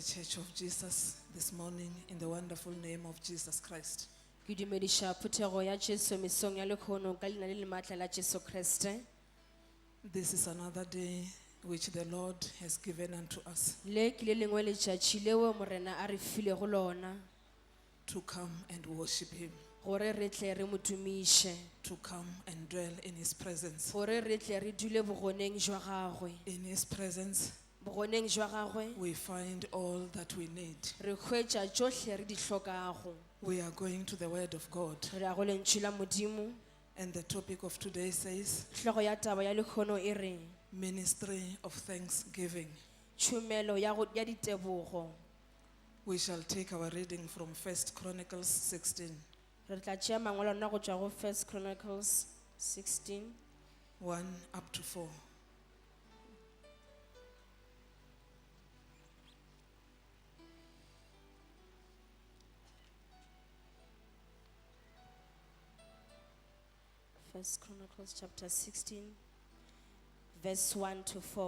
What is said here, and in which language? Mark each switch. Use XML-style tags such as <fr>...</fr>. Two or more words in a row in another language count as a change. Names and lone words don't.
<en>Church of Jesus this morning in the wonderful name of Jesus Christ.</en> <nso>Ke dumediša phuthego ya Jesu mesong ya lekgono ka leina le le maatla la Jesu Kriste.</nso> <en>This is another day which the Lord has given unto us</en> <nso>Le ke le lengwe letšatši leo morena a re filego lona</nso> <en>to come and worship Him,</en> <nso>gore re tle re mo dumiše,</nso> <en>to come and dwell in His presence.</en> <nso>gore re tle re dule bogoneng jwa gagwe.</nso> <en>In His presence,</en> <nso>Bogoneng jwa gagwe</nso> <en>we find all that we need.</en> <nso>re hwetša tšohle re di hlokago.</nso> <en>We are going to the Word of God,</en> <nso>Re ya go lentšu la Modimo.</nso> <en>and the topic of today says</en> <nso>Hlogo ya taba ya lekgono e re</nso> <en>Ministry of Thanksgiving.</en> <nso>tšhomelo ya ditebogo.</nso> <en>We shall take our reading from 1 Chronicles 16,</en> <nso>Re tla tšea mangwalo a rona go tšwa go 1 Chronicles 16</nso> <en>1 up to 4. First Chronicles chapter 16, verse 1 to 4.</en>